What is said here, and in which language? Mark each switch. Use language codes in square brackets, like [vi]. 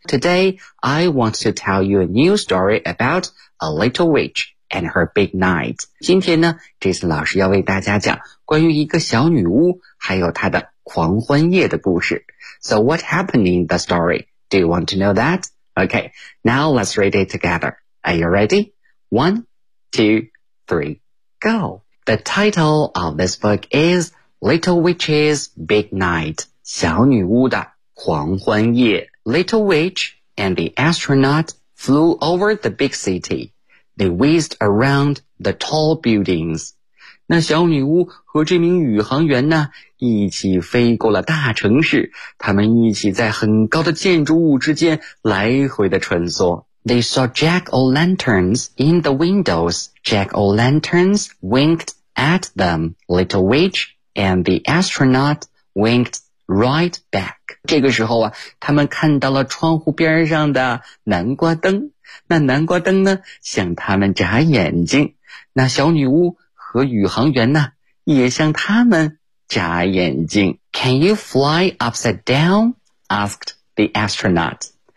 [en] Today, I want to tell you a new story about a little witch and her big night. [zh] 今天呢 ,Jason 老师要为大家讲关于一个小女巫还有她的狂欢夜的故事。 [en] So what happened in the story? Do you want to know that? Okay, now let's read it together. Are you ready? One, two, three, go! The title of this book is Little Witch's Big Night, [zh] 小女巫的狂欢夜。 [en] Little Witch and the astronaut flew over the big city. They whizzed around the tall buildings. [zh] 那小女巫和这名宇航员呢，一起飞过了大城市，他们一起在很高的建筑物之间来回的穿梭。 [en] They saw jack-o'-lanterns in the windows. Jack-o'-lanterns winked at them. Little witch and the astronaut winked right back. [zh] 这个时候啊，他们看到了窗户边上的南瓜灯。那南瓜灯呢，向他们眨眼睛。那小女巫和宇航员呢，也向他们眨眼睛。 [en] Can you fly upside down? Asked the astronaut.